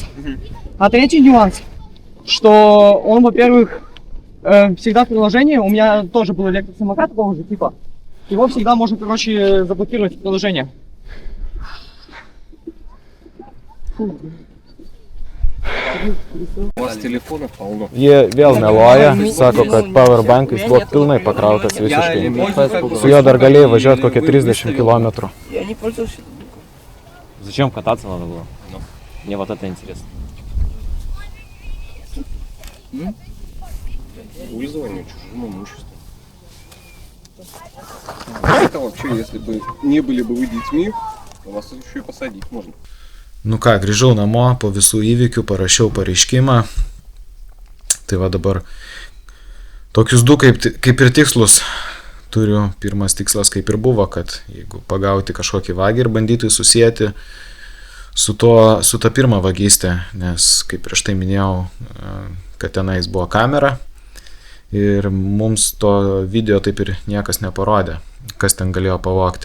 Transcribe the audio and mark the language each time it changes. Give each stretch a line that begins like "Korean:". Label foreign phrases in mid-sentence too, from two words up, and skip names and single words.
Russian: А третий нюанс, что он, во-первых, всегда в приложении, у меня тоже был электросамокат такого же типа, его всегда можно, короче, заблокировать в приложении. У вас telefonų полно.
Lithuanian: Jie vėl meluoja, sako, kad powerbankais buvo pilnai pakrautas visiškai. Su juo dar galėjai važiuoti kokie 30 km.
Russian: Я не пользовался. Зачем кататься надо было? Мне вот это интересно. Пользование чужим имуществом. Это вообще, если бы не были бы вы детьми, то вас еще и посадить можно.
Lithuanian: Nu ką, grįžau namo po visų įvykių, parašiau pareiškimą. Tai va dabar tokius du kaip ir tikslus turiu. Pirmas tikslas kaip ir buvo, kad jeigu pagauti kažkokį vagį ir bandyti susijęti su ta pirma vagystė, nes kaip prieš tai minėjau, kad tenais buvo kamera ir mums to video taip ir niekas neparodė, kas ten galėjo pavogti.